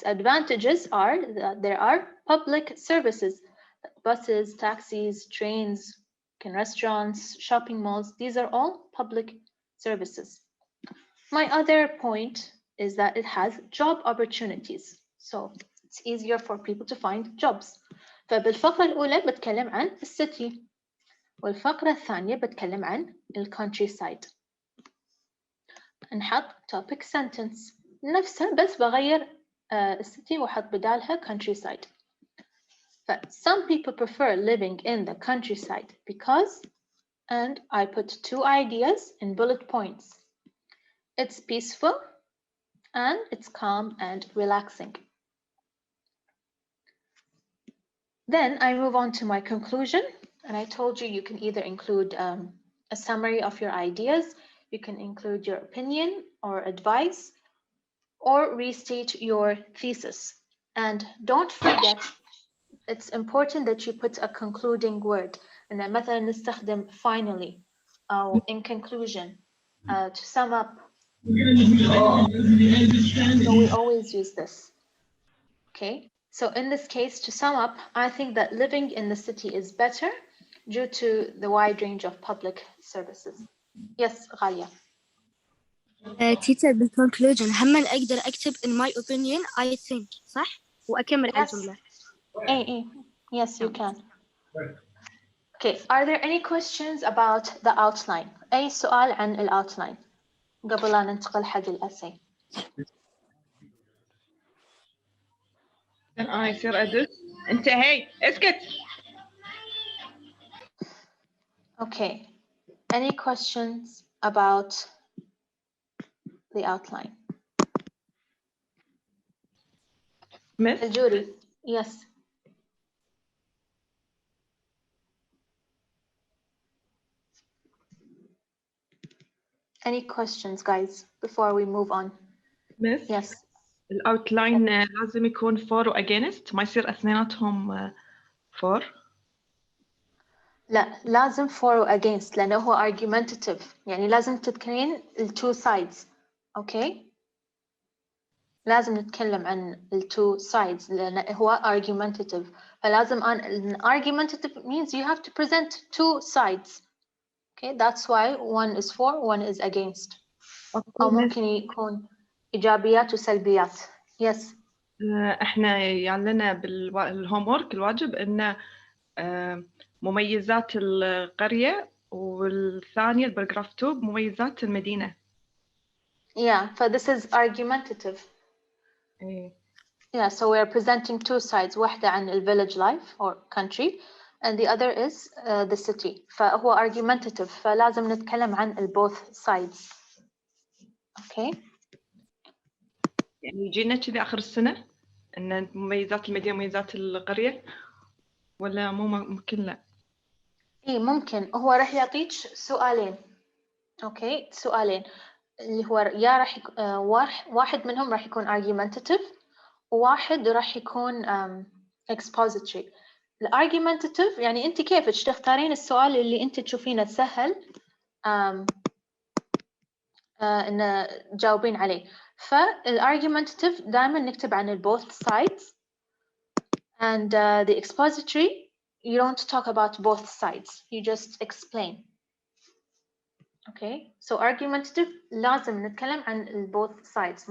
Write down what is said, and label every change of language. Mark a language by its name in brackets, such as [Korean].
[English] Its advantages are that there are public services, buses, taxis, trains, restaurants, shopping malls. These are all public services. My other point is that it has job opportunities. So it's easier for people to find jobs. [Arabic] فبالفقرة الأولى بتكلم عن السيتي، والفقرة الثانية بتكلم عن الcountryside. نحط topic sentence نفسها بس بغير السيتي وحط بدالها countryside. [English] Some people prefer living in the countryside because, and I put 2 ideas in bullet points. It's peaceful and it's calm and relaxing. Then I move on to my conclusion, and I told you you can either include a summary of your ideas, you can include your opinion or advice, or restate your thesis. And don't forget, it's important that you put a concluding word. And [Arabic] مثلا نستخدم [English] finally or in conclusion to sum up. So we always use this. Okay. So in this case, to sum up, I think that living in the city is better due to the wide range of public services. Yes, Ghalia. [Arabic] teacher بالconclusion هم أقدر أكتب [English] in my opinion I think [Arabic] صح؟ وأكمل على الجملة. [English] Yes, you can. Okay, are there any questions about the outline? [Arabic] أي سؤال عن الoutline قبل أن ننتقل حق الأسي؟ أنا يصير أدرس أنت هاي اسكت. [English] Okay, any questions about the outline? Miss? الجوري, yes. Any questions, guys, before we move on? Miss? Yes. [Arabic] الأوتلاين لازم يكون for و against، ما يصير أثنيناتهم for؟ لا، لازم for و against لأنه هو argumentative، يعني لازم تذكرين [English] two sides. Okay؟ [Arabic] لازم نتكلم عن [English] two sides [Arabic] لأنه هو [English] argumentative، فلازم argumentative means you have to present two sides. Okay, that's why one is for, one is against. [Arabic] أو ممكن يكون إيجابيات وسلبيات. [English] Yes. [Arabic] إحنا يعني لنا بالهوم وورك الواجب إنه مميزات القرية، والثانية الباراجراف 2 مميزات المدينة. [English] Yeah, so this is argumentative. Yeah, so we're presenting two sides. [Arabic] واحدة عن [English] village life or country, and the other is the city. [Arabic] فهو argumentative. فلازم نتكلم عن [English] both sides. Okay. [Arabic] يعني يجينا كذا آخر السنة إن مميزات المدينة مميزات القرية، ولا مو ممكن؟ لا. إيه ممكن، هو راح يعطيك سؤالين. أوكي، سؤالين اللي هو يا راح واحد منهم راح يكون argumentative وواحد راح يكون expository. الargumentative يعني أنت كيفك تختارين السؤال اللي أنت تشوفينه سهل إن تجاوبين عليه. فالargumentative دائما نكتب عن [English] both sides, and the expository you don't talk about both sides, you just explain. Okay, so argumentative [Arabic] لازم نتكلم عن [English] both sides.